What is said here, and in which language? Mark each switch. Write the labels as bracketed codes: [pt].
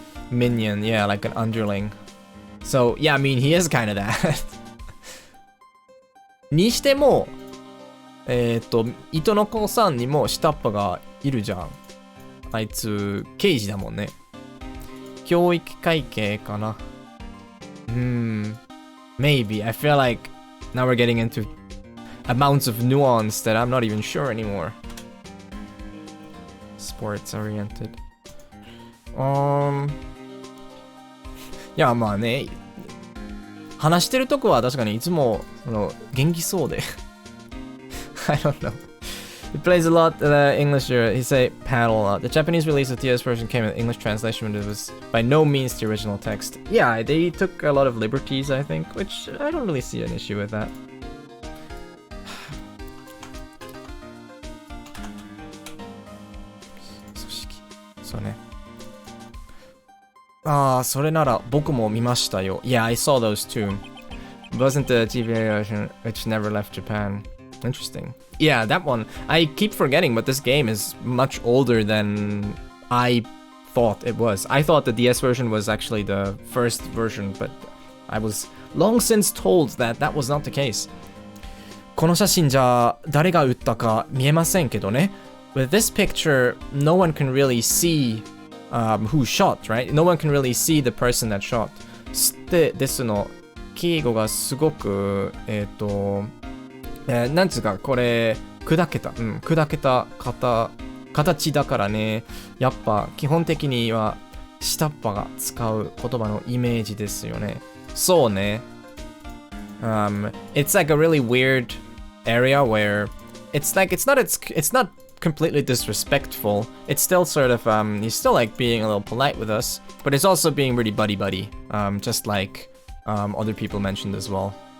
[en] Minion, yeah, like an underling. So, yeah, I mean, he is kind of that. [ja] にしても、糸の子さんにも下っ端がいるじゃん。あいつ、刑事だもんね。教育会計かな。 [en] Maybe. I feel like now we're getting into amounts of nuance that I'm not even sure anymore. Sports oriented. [ja] いや、まあね。話してるとこは確かにいつも元気そうで。 [en] I don't know. He plays a lot English here. He say paddle a lot. The Japanese release of the TS version came with English translation, but it was by no means the original text. Yeah, they took a lot of liberties, I think, which I don't really see an issue with that. [ja] そうね。それなら僕も見ましたよ。 [en] Yeah, I saw those too. It wasn't the TV version, which never left Japan. Interesting. Yeah, that one. I keep forgetting, but this game is much older than I thought it was. I thought the DS version was actually the first version, but I was long since told that that was not the case. [ja] この写真じゃ誰が撃ったか見えませんけどね。 [en] With this picture, no one can really see who shot, right? No one can really see the person that shot. [ja] ですの敬語がすごくなんつうかこれ砕けた形だからね。やっぱ基本的には下っ端が使う言葉のイメージですよね。そうね。 [en] It's like a really weird area where it's like it's not completely disrespectful. It's still sort of he's still like being a little polite with us, but it's also being really buddy just like other people mentioned as well.